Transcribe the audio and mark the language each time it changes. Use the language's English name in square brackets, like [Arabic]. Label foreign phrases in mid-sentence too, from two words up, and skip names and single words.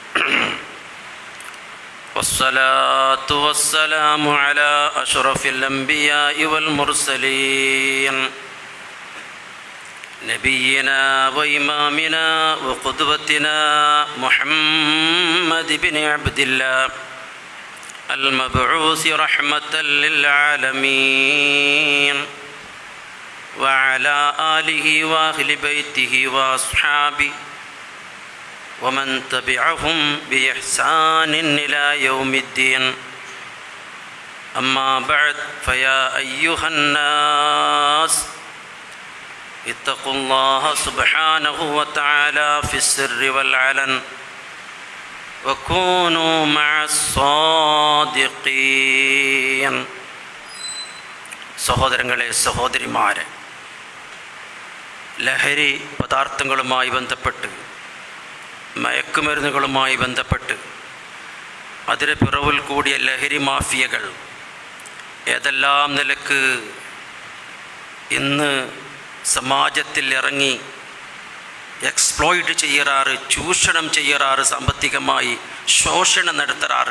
[Arabic] والصلاة والسلام على أشرف الأنبياء والمرسلين نبينا وإمامنا وقدوتنا محمد بن عبد الله المبعوث رحمة للعالمين وعلى آله وأهل بيته وأصحابه ومن تبعهم بإحسان إلى يوم الدين. أما بعد فيا أيها الناس اتقوا الله سبحانه وتعالى في السر والعلن وكونوا مع الصادقين. [Malayalam] സഹോദരങ്ങളെ, സഹോദരിമാരെ, ലഹരി പദാർത്ഥങ്ങളുമായി ബന്ധപ്പെട്ട്, മയക്കുമരുന്നുകളുമായി ബന്ധപ്പെട്ട് അതിന് പിറവിൽ കൂടിയ ലഹരി മാഫിയകൾ ഏതെല്ലാം നിലക്ക് ഇന്ന് സമാജത്തിൽ ഇറങ്ങി എക്സ്പ്ലോയിറ്റ് ചെയ്യാറ്, ചൂഷണം ചെയ്യാറ്, സാമ്പത്തികമായി ശോഷണം നടത്താറ്.